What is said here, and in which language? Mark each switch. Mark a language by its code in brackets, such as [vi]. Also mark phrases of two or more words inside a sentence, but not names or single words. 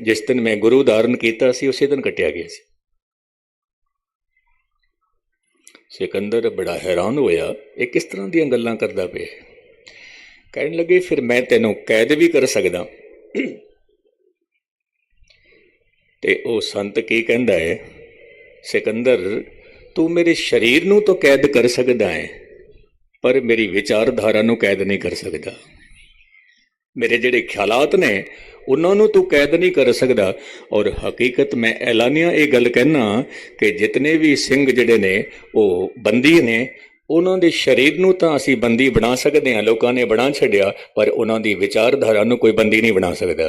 [pa] ਜਿਸ ਦਿਨ ਮੈਂ ਗੁਰੂ ਧਾਰਨ ਕੀਤਾ ਸੀ ਉਸੇ ਦਿਨ ਕੱਟਿਆ ਗਿਆ ਸੀ। ਸਿਕੰਦਰ ਬੜਾ ਹੈਰਾਨ ਹੋਇਆ, ਇਹ ਕਿਸ ਤਰ੍ਹਾਂ ਦੀਆਂ ਗੱਲਾਂ ਕਰਦਾ ਪਿਆ। ਕਹਿਣ ਲੱਗੇ, ਫਿਰ ਮੈਂ ਤੈਨੂੰ ਕੈਦ ਵੀ ਕਰ ਸਕਦਾ। ਤੇ ਉਹ ਸੰਤ ਕੀ ਕਹਿੰਦਾ ਹੈ ਸਿਕੰਦਰ ਤੂੰ ਮੇਰੇ ਸਰੀਰ ਨੂੰ ਤੋ ਕੈਦ ਕਰ ਸਕਦਾ ਹੈ, ਪਰ ਮੇਰੀ ਵਿਚਾਰਧਾਰਾ ਨੂੰ ਕੈਦ ਨਹੀਂ ਕਰ ਸਕਦਾ। मेरे ਜਿਹੜੇ ਖਿਆਲਾਤ ਨੇ ਉਹਨਾਂ ਨੂੰ ਤੂੰ ਕੈਦ ਨਹੀਂ ਕਰ ਸਕਦਾ। [hi] और हकीकत में [pa] ਐਲਾਨੀਆਂ ਇਹ ਗੱਲ ਕਹਿਣਾ ਕਿ ਜਿਤਨੇ ਵੀ ਸਿੰਘ ਜਿਹੜੇ ਨੇ ਉਹ ਬੰਦੀ ਨੇ, ਉਹਨਾਂ ਦੇ ਸਰੀਰ ਨੂੰ ਤਾਂ ਅਸੀਂ ਬੰਦੀ ਬਣਾ ਸਕਦੇ ਹਾਂ, ਲੋਕਾਂ ਨੇ ਬਣਾ ਛੱਡਿਆ, ਪਰ ਉਹਨਾਂ ਦੀ ਵਿਚਾਰਧਾਰਾ ਨੂੰ ਕੋਈ ਬੰਦੀ ਨਹੀਂ ਬਣਾ ਸਕਦਾ।